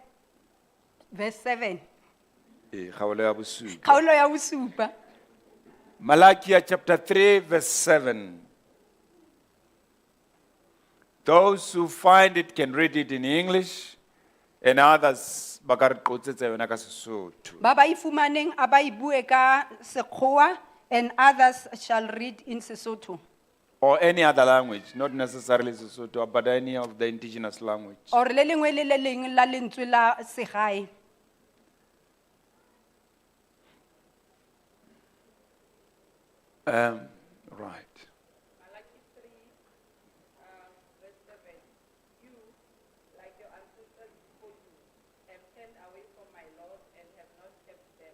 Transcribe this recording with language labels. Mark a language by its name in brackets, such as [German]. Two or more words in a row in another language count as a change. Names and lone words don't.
[English] Verse 7. Malachi chapter 3 verse 7. Those who find it can read it in English, and others [Southern Sotho] ba ka re qotsetse yona ka Sesotho. [Tswana] Ba ba ifumaneng a ba e bue ka Sekgowa, [English] and others shall read in Sesotho. Or any other language, not necessarily Sesotho, but any of the indigenous language. [Tswana] Or le lengwe le le leng la lentswe la segae. [English] Right. Malachi 3, verse 7. You, like your ancestors before you, have turned away from my laws and have not kept them.